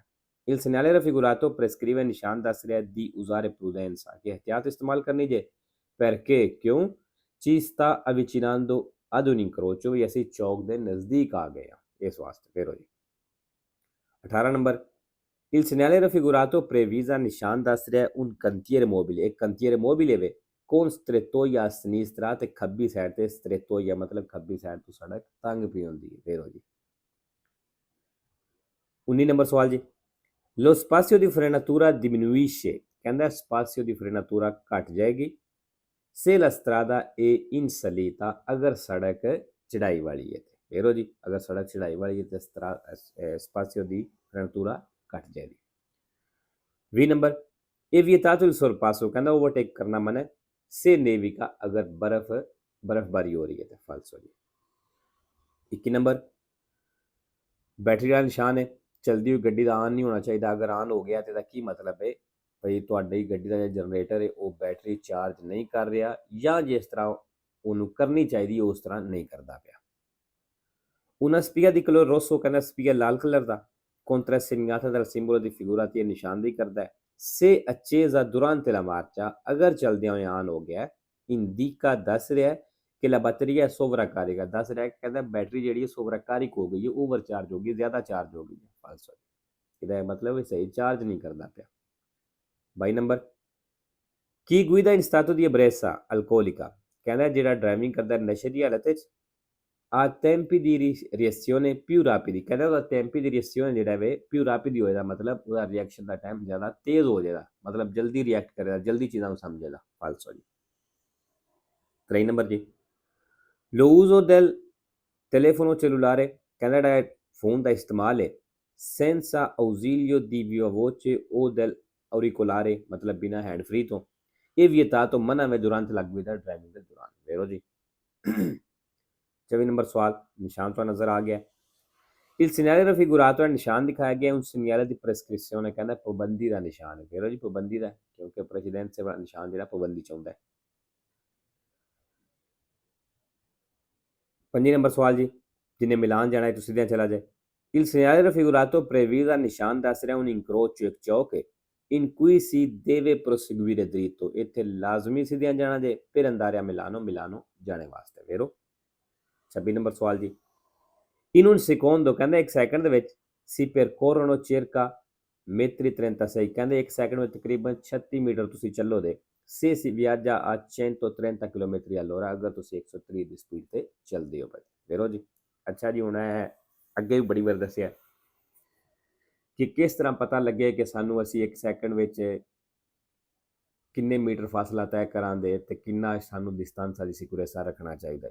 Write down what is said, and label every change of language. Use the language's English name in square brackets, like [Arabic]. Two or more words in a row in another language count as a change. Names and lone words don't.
[Italian] Il segnale raffigurato prescrive, [Punjabi] ਨਿਸ਼ਾਨ ਦੱਸ ਰਿਹਾ [Italian] di usare prudenza, [Punjabi] ਕਿ ਇhtiyat ਇਸਤੇਮਾਲ ਕਰਨੀ ਜੇ, [Italian] perché ਕਿਉਂ ci sta avvicinando ad un incrocio, [Punjabi] ਵੀ ਅਸੀਂ ਚੌਕ ਦੇ ਨਜ਼ਦੀਕ ਆ ਗਏ ਹਾਂ, ਇਸ ਵਾਸਤੇ। ਫਿਰ ਹੋ ਜੀ 18 ਨੰਬਰ, [Italian] il segnale raffigurato previsa, [Punjabi] ਨਿਸ਼ਾਨ ਦੱਸ ਰਿਹਾ [Italian] un cantiere mobile, ਇੱਕ cantiere mobile ਵੇ con strettoia a sinistra, [Punjabi] ਤੇ ਖੱਬੀ ਸਾਈਡ ਤੇ strettoia ਮਤਲਬ ਖੱਬੀ ਸਾਈਡ ਤੋਂ ਸੜਕ ਤੰਗ ਪਈ ਹੁੰਦੀ ਹੈ। ਫਿਰ ਹੋ ਜੀ 19 ਨੰਬਰ ਸਵਾਲ ਜੀ, [Italian] lo spazio di frenatura diminuisce, ਕਹਿੰਦਾ spazio di frenatura [Punjabi] ਘਟ ਜਾਏਗੀ [Italian] se la strada è in salita, [Punjabi] ਅਗਰ ਸੜਕ ਚੜਾਈ ਵਾਲੀ ਹੈ। ਫਿਰ ਜੀ, ਅਗਰ ਸੜਕ ਚੜਾਈ ਵਾਲੀ ਹੈ ਤੇ [Italian] spazio di frenatura [Punjabi] ਘਟ ਜਾਏਗੀ। 20 ਨੰਬਰ, [Italian] è vietato il sorpasso, [Punjabi] ਕਹਿੰਦਾ ਓਵਰਟੇਕ ਕਰਨਾ ਮਨਾ ਹੈ [Italian] se nevica, [Punjabi] ਅਗਰ ਬਰਫ਼ਬਾਰੀ ਹੋ ਰਹੀ ਹੈ ਤੇ। ਫਾਲਸੋ ਜੀ 21 ਨੰਬਰ, ਬੈਟਰੀ ਦਾ ਨਿਸ਼ਾਨ ਹੈ, ਚਲਦੀ ਹੋਈ ਗੱਡੀ ਦਾ ਆਨ ਨਹੀਂ ਹੋਣਾ ਚਾਹੀਦਾ, ਅਗਰ ਆਨ ਹੋ ਗਿਆ ਤੇ ਇਹਦਾ ਕੀ ਮਤਲਬ ਹੈ, ਭਈ ਤੁਹਾਡੀ ਗੱਡੀ ਦਾ ਜਿਹੜਾ ਜਨਰੇਟਰ ਹੈ ਉਹ [English] battery charge [Punjabi] ਨਹੀਂ ਕਰ ਰਿਹਾ, ਜਾਂ ਜਿਸ ਤਰ੍ਹਾਂ ਉਹਨੂੰ ਕਰਨੀ ਚਾਹੀਦੀ ਉਸ ਤਰ੍ਹਾਂ ਨਹੀਂ ਕਰਦਾ ਪਿਆ। [Italian] Una spia di colore rosso, [Punjabi] ਕਹਿੰਦਾ ਸਪੀਆ ਲਾਲ ਕਲਰ ਦਾ, [Italian] contra segnata dal simbolo di figurati, [Punjabi] ਨਿਸ਼ਾਨਦੇਹੀ ਕਰਦਾ ਹੈ, [Italian] se accesa durante la marcia, [Punjabi] ਅਗਰ ਚਲਦਿਆਂ ਹੋਏ ਆਨ ਹੋ ਗਿਆ, indica ਦੱਸ ਰਿਹਾ ਕਿ [Italian] la batteria è sovraccarica, [Punjabi] ਦੱਸ ਰਿਹਾ ਕਹਿੰਦਾ ਬੈਟਰੀ ਜਿਹੜੀ ਹੈ ਸੋਵਰਾਕਾਰਿਕ ਹੋ ਗਈ ਹੈ, [English] over charge [Punjabi] ਹੋ ਗਈ, ਜ਼ਿਆਦਾ ਚਾਰਜ ਹੋ ਗਈ ਹੈ। ਫਾਲਸੋ, ਇਹਦਾ ਮਤਲਬ ਸਹੀ ਚਾਰਜ ਨਹੀਂ ਕਰਦਾ ਪਿਆ। [Italian] 22 [Punjabi] ਨੰਬਰ, ਕੀ [Italian] guida in stato di ebbrezza alcolica, [Punjabi] ਕਹਿੰਦਾ ਜਿਹੜਾ ਡਰਾਈਵਿੰਗ ਕਰਦਾ ਨਸ਼ੇ ਦੀ ਹਾਲਤ ਵਿੱਚ, [Italian] a tempi di reazione più rapidi, [Punjabi] ਕਹਿੰਦਾ ਉਹਦਾ [Italian] tempi di reazione [Punjabi] ਜਿਹੜਾ ਵੇ [Italian] più rapidi [Punjabi] ਹੋਏਗਾ, ਮਤਲਬ ਉਹਦਾ ਰਿਐਕਸ਼ਨ ਦਾ ਟਾਈਮ ਜ਼ਿਆਦਾ ਤੇਜ਼ ਹੋ ਜਾਏਗਾ, ਮਤਲਬ ਜਲਦੀ ਰਿਐਕਟ ਕਰੇਗਾ, ਜਲਦੀ ਚੀਜ਼ਾਂ ਨੂੰ ਸਮਝੇਗਾ। ਫਾਲਸੋ ਜੀ 23 ਨੰਬਰ ਜੀ, [Italian] lo uso del telefono cellulare, [Punjabi] ਕਹਿੰਦਾ ਜਿਹੜਾ ਫੋਨ ਦਾ ਇਸਤੇਮਾਲ ਹੈ [Italian] senza ausilio di viva voce o del auricolare, [Punjabi] ਮਤਲਬ ਬਿਨਾਂ [English] hand free [Punjabi] ਤੋਂ, ਇਹ vietato, ਮਨਾ ਹੈ [Italian] durante la guida, [Punjabi] ਡਰਾਈਵਿੰਗ ਦੇ ਦੌਰਾਨ। ਵੇਰੋ ਜੀ 24 ਨੰਬਰ ਸਵਾਲ, ਨਿਸ਼ਾਨ ਤੋਂ ਨਜ਼ਰ ਆ ਗਿਆ, [Italian] il segnale raffigurato, [Punjabi] ਨਿਸ਼ਾਨ ਦਿਖਾਇਆ ਗਿਆ [Italian] un segnale di prescrizione, [Punjabi] ਕਹਿੰਦਾ ਪਾਬੰਦੀ ਦਾ ਨਿਸ਼ਾਨ ਹੈ। ਵੇਰੋ ਜੀ ਪਾਬੰਦੀ ਦਾ, ਕਿਉਂਕਿ ਪ੍ਰੈਸੀਡੈਂਸ ਵਾਲਾ ਨਿਸ਼ਾਨ ਜਿਹੜਾ ਪਾਬੰਦੀ ਚਾਹੁੰਦਾ ਹੈ। 25 ਨੰਬਰ ਸਵਾਲ ਜੀ, ਜਿਹਨੇ ਮਿਲਾਨ ਜਾਣਾ ਹੈ ਤੁਸੀਂ ਸਿੱਧਾ ਚਲਾ ਜਾਏ, [Italian] il segnale raffigurato previsa, [Punjabi] ਨਿਸ਼ਾਨ ਦੱਸ ਰਿਹਾ [Italian] un incrocio, [Punjabi] ਇੱਕ ਚੌਕ ਹੈ [Italian] in cui si deve proseguire dritto, [Punjabi] ਇੱਥੇ ਲਾਜ਼ਮੀ ਸਿੱਧਿਆਂ ਜਾਣਾ ਜੇ, [Italian] per andare a Milano, Milano [Punjabi] ਜਾਣੇ ਵਾਸਤੇ, [Italian] vero? [Punjabi] 26 ਨੰਬਰ ਸਵਾਲ ਜੀ। [Italian] in un secondo, [Punjabi] ਕਹਿੰਦਾ ਇੱਕ ਸੈਕਿੰਡ ਦੇ ਵਿੱਚ [Italian] si percorrono circa metri 36, [Punjabi] ਕਹਿੰਦੇ ਇੱਕ ਸੈਕਿੰਡ ਵਿੱਚ ਤਕਰੀਬਨ 36 ਮੀਟਰ ਤੁਸੀਂ ਚੱਲੋਗੇ, [Italian] se si viaggia a 130 km all'ora, [Punjabi] ਅਗਰ ਤੁਸੀਂ 130 ਦੀ ਸਪੀਡ ਤੇ ਚੱਲਦੇ ਹੋ, vero ਜੀ? ਅੱਛਾ ਜੀ, ਹੁਣ ਅੱਗੇ ਵੀ ਬੜੀ ਵਾਰ ਦੱਸਿਆ ਕਿ ਕਿਸ ਤਰ੍ਹਾਂ ਪਤਾ ਲੱਗੇ ਕਿ ਸਾਨੂੰ ਅਸੀਂ ਇੱਕ ਸੈਕਿੰਡ ਵਿੱਚ ਕਿੰਨੇ ਮੀਟਰ ਫਾਸਲਾ ਤੈਅ ਕਰਾਂਗੇ ਤੇ ਕਿੰਨਾ ਸਾਨੂੰ ਡਿਸਟੈਂਸ ਦੀ ਸਿਕਿਉਰੇਸਾ ਰੱਖਣਾ ਚਾਹੀਦਾ।